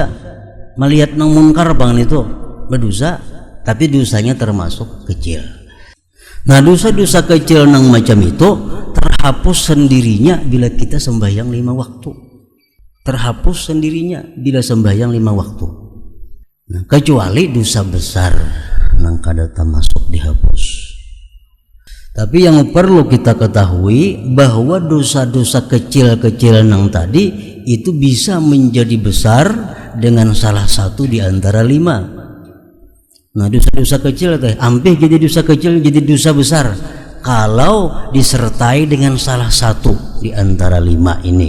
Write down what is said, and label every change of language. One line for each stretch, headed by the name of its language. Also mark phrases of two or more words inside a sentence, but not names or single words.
Banjar: Melihat nang munkar bang itu berdosa, tapi dosanya termasuk kecil. Nah dosa-dosa kecil nang macam itu terhapus sendirinya bila kita sembahyang 5 waktu.
Indonesian: Terhapus sendirinya bila sembahyang 5 waktu.
Banjar: Nah, kecuali dosa besar nang kada termasuk dihapus. Tapi yang perlu kita ketahui bahwa dosa-dosa kecil-kecil nang tadi itu bisa menjadi besar dengan salah satu di antara 5.
Indonesian: Nah dosa-dosa kecil hampir jadi dosa kecil jadi dosa besar kalau disertai dengan salah satu di antara 5 ini.